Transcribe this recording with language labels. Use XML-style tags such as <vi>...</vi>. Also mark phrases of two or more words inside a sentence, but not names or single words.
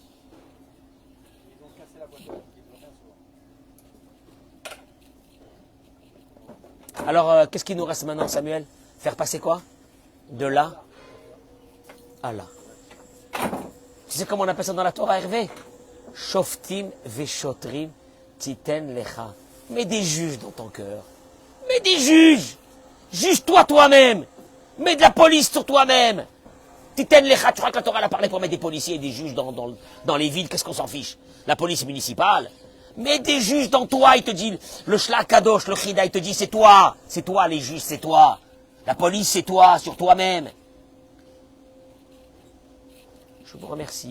<fr>Alors, qu'est-ce qui nous reste maintenant, Samuel? Faire passer quoi? De là à là. Tu sais comment on appelle ça dans la Torah, Hervé?</fr> <he>שופטים ושוטרים תתן לך.</he> <fr>Mets des juges dans ton cœur. Mets des juges. Juge-toi toi-même. Mets de la police sur toi-même.</fr> <he>תתן לך.</he> <fr>Tu crois que la Torah a parlé pour mettre des policiers et des juges dans les villes? Qu'est-ce qu'on s'en fiche? La police municipale. Mets des juges dans toi. Il te dit, le Shlach Kadosh, le Chida, il te dit, c'est toi. C'est toi les juges, c'est toi. La police, c'est toi, sur toi-même. Je vous remercie.</fr>